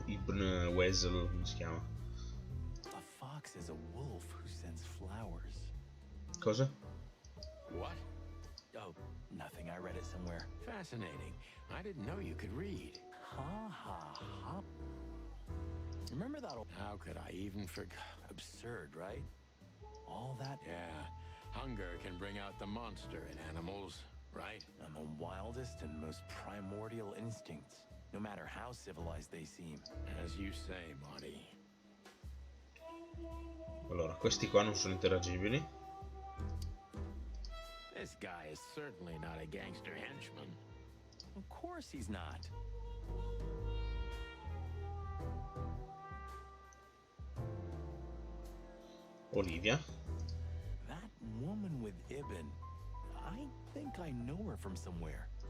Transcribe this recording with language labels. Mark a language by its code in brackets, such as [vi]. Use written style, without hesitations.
[it] Ibn Weasel, come si chiama? [en] A fox is a wolf who sends flowers. [it] Cosa? [en] What? Oh, nothing. I read it somewhere. Fascinating. I didn't know you could read. Ha. Remember that old... How could I even forget? Absurd, right? All that... Yeah. Hunger can bring out the monster in animals, right? And the wildest and most primordial instincts, no matter how civilized they seem. As you say, Marty. [it] Allora, questi qua non sono interagibili. [en] This guy is certainly not a gangster henchman. Of course he's not. Olivia. That woman with Ibn, I think I know her from somewhere.